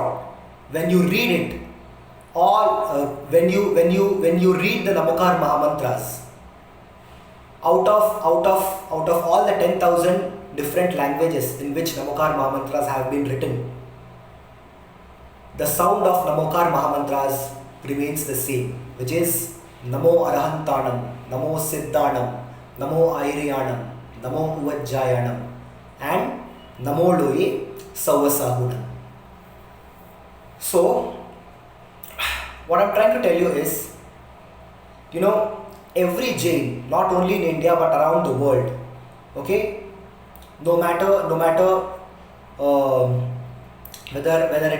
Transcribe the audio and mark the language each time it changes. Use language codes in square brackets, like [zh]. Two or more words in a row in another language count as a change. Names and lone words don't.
[en] When you read it, all when you read the Namokaar Mahamantras, out of all the 10,000 different languages in which Namokaar Mahamantras have been written, the sound of Namokaar Mahamantras remains the same, which is [pra] Namo Arahantanam, Namo Siddhanam, Namo Airiyanam, Namo Uvajjayanam, [en] and [pra] Namo Loye Savasahunam. [en] So, what I'm trying to tell you is, every Jain, not only in India but around the world, okay, no matter whether it